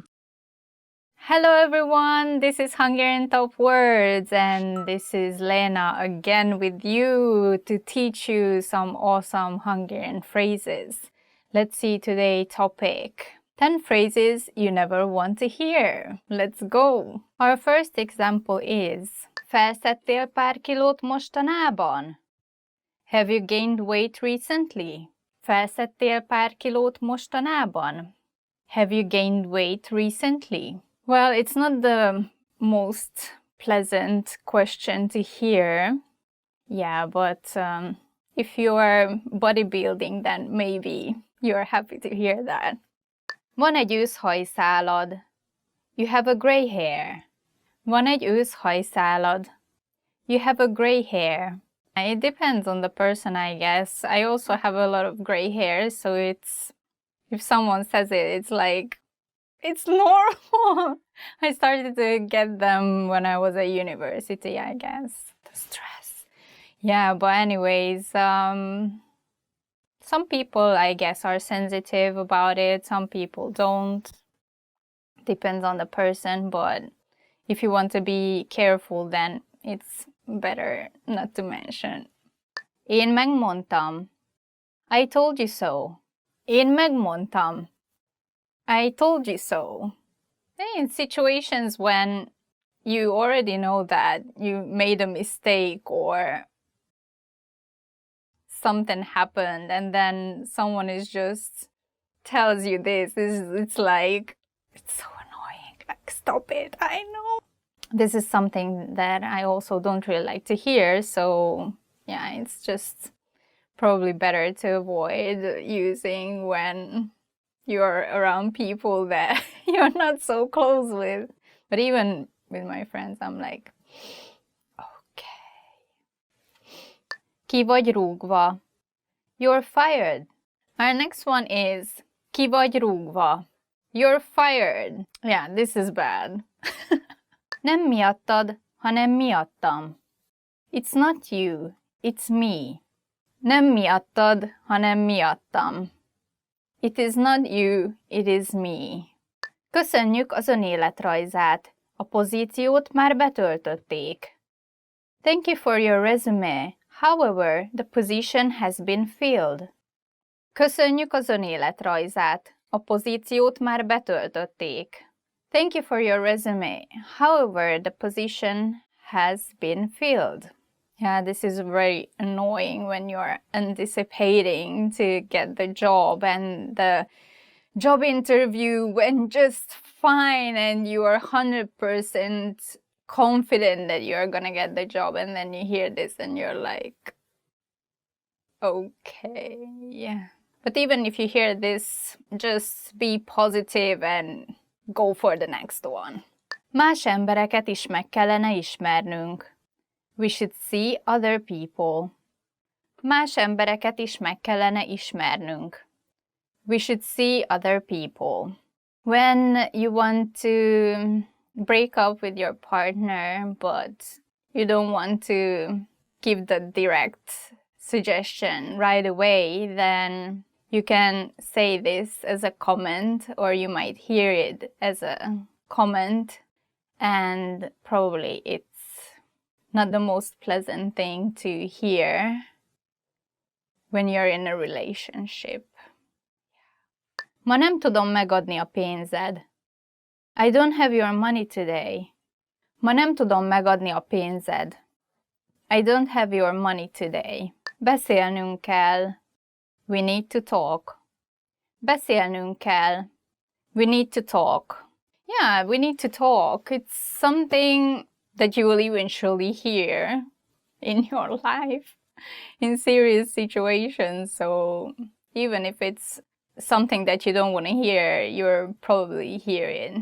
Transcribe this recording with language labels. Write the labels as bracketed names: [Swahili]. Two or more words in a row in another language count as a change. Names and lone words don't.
[English] Hello everyone, this is Hungarian Top Words and this is Lena again with you to teach you some awesome Hungarian phrases. Let's see today's topic. 10 phrases you never want to hear. Let's go! Our first example is [Hungarian] Felszedtél pár kilót mostanában? [English] Have you gained weight recently? [Hungarian] Felszedtél pár kilót mostanában? [English] Have you gained weight recently? Well, it's not the most pleasant question to hear. Yeah, but if you are bodybuilding, then maybe you're happy to hear that. [Hungarian] Van egy őszhajszálad. [English] You have a gray hair. [Hungarian] Van egy őszhajszálad. [English] You have a gray hair. It depends on the person, I guess. I also have a lot of gray hair, so it's... if someone says it, it's like... it's normal. I started to get them when I was at university, I guess. The stress. Yeah, but anyways, some people, I guess, are sensitive about it. Some people don't. Depends on the person, but if you want to be careful, then it's better not to mention. [Hungarian] Én megmondtam. [English] I told you so. [Hungarian] Én megmondtam. [English] I told you so. In situations when you already know that you made a mistake or something happened and then someone is just tells you this, it's like, it's so annoying. Like, stop it, I know. This is something that I also don't really like to hear, so yeah, it's just probably better to avoid using when you're around people that you're not so close with. But even with my friends, I'm like, okay. [Hungarian] Ki vagy rúgva. [English] You're fired. Our next one is [Hungarian] ki vagy rúgva. [English] You're fired. Yeah, this is bad. [Hungarian] Nem miattad, hanem miattam. [English] It's not you, it's me. [Hungarian] Nem miattad, hanem miattam. [English] It is not you, it is me. [Hungarian] Köszönjük az önéletrajzát. A pozíciót már betöltötték. [English] Thank you for your resume. However, the position has been filled. [Hungarian] Köszönjük az önéletrajzát. A pozíciót már betöltötték. [English] Thank you for your resume. However, the position has been filled. Yeah, this is very annoying when you're anticipating to get the job and the job interview went just fine and you are 100% confident that you're gonna get the job, and then you hear this and you're like, okay, yeah. But even if you hear this, just be positive and go for the next one. [Hungarian] Más embereket is meg kellene ismernünk. [English] We should see other people. [Hungarian] Más embereket is meg kellene ismernünk. [English] We should see other people. When you want to break up with your partner, but you don't want to give the direct suggestion right away, then you can say this as a comment, or you might hear it as a comment, and probably it's not the most pleasant thing to hear when you're in a relationship. [Hungarian] Ma nem tudom megadni a pénzed. [English] I don't have your money today. [Hungarian] Ma nem tudom megadni a pénzed. [English] I don't have your money today. [Hungarian] Beszélnünk kell. [English] We need to talk. [Hungarian] Beszélnünk kell. [English] We need to talk. Yeah, we need to talk. It's something that you will eventually hear in your life in serious situations. So even if it's something that you don't want to hear, you're probably hearing.